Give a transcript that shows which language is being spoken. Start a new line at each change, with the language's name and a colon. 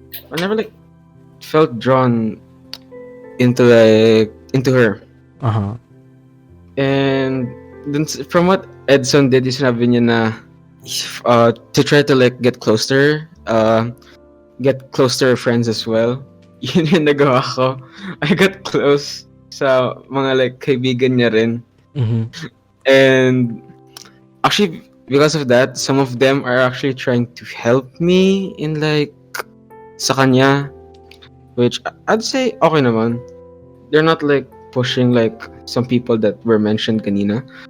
English: I never like felt drawn into her. Uh-huh. And then from what Edson did,
Filipino: sinabi niya na
English: to try to like get closer, get close to her friends as well.
Filipino: Yun yung nagawa ko.
English: I got close
Filipino: sa mga like kaibigan niya rin. Mhm.
English: And actually, because of that, some of them are actually trying to help me in like sa kanya, which I'd say
Filipino: okay naman.
English: They're not like pushing like some people that were mentioned kanina.